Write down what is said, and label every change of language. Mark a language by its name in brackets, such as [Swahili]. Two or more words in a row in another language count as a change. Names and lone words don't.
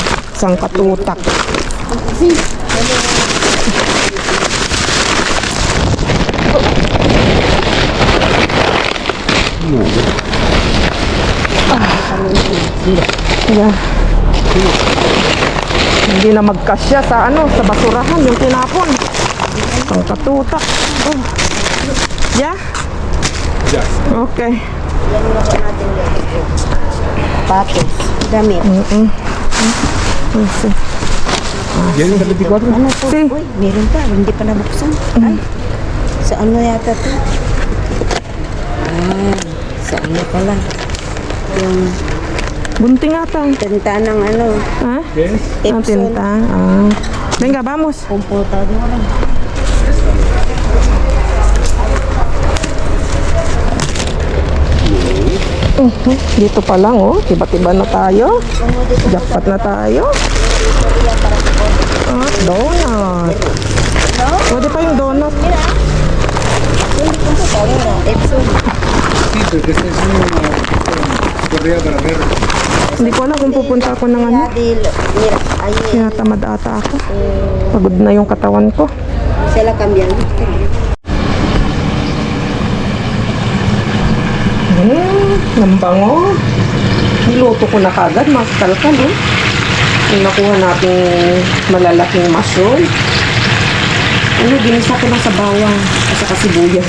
[Filipino] Isang katutak. Yeah. Hindi na magkasya sa ano, sa basurahan yung tinapon. Ang katutak. Oh. Yeah? Ya. Okay. Sapatos. Damit. Okay. [Spanish] ¿Vienen del 24? [Filipino] Ano po? [Spanish] Si. [Filipino] Uy, meron pa. Hindi pa nabuksan. Ay. Sa ano yata to? Sa ano pala? Yung Bunting ata. tinta ng ano. Ha? [Spanish] ¿Qué es? [Filipino] Ang Epson. [Spanish] tinta. Venga, vamos. Computadora. [Filipino] Dito pa lang, oh. Tiba-tiba na tayo. Jackpot na tayo. Donut. Pwede pa yung donut. Epson. [Spanish] Sí, porque este es una correa para ver. [Filipino] Hindi ko alam kung pupunta ako ng ano. [Spanish] Mira, ahí [Filipino] Tinatamad ata ako. Pagod na yung katawan ko. [Spanish] se la cambian. [Filipino] Ang bango. Niluto ko na kagad, mga kalkal, oh. Yung nakuha nating malalaking mushroom. Ano, ginisa ko na sa bawang at saka sibuyas.